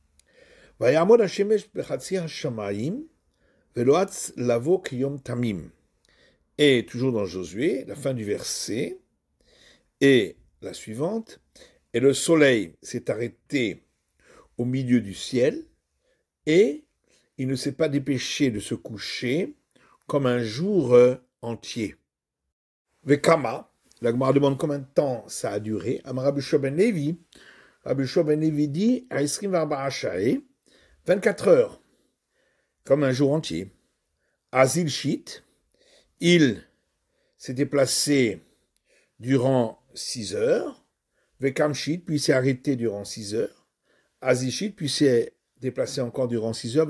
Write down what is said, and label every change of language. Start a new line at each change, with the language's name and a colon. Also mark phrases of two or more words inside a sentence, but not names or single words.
French: Et toujours dans Josué, la fin du verset et la suivante, et le soleil s'est arrêté au milieu du ciel et il ne s'est pas dépêché de se coucher comme un jour entier. Vekama, la Gemara demande combien de temps ça a duré. Amar Rabbi Yoshua ben Levi, Rabbi Yoshua ben Levi dit 24 heures, comme un jour entier.
Aramaic: אזיל שית,
French: il s'est déplacé durant 6 heures.
Aramaic: וקם שית,
French: puis s'est arrêté durant 6 heures.
Aramaic: אזיל שית,
French: puis s'est déplacé encore durant 6 heures.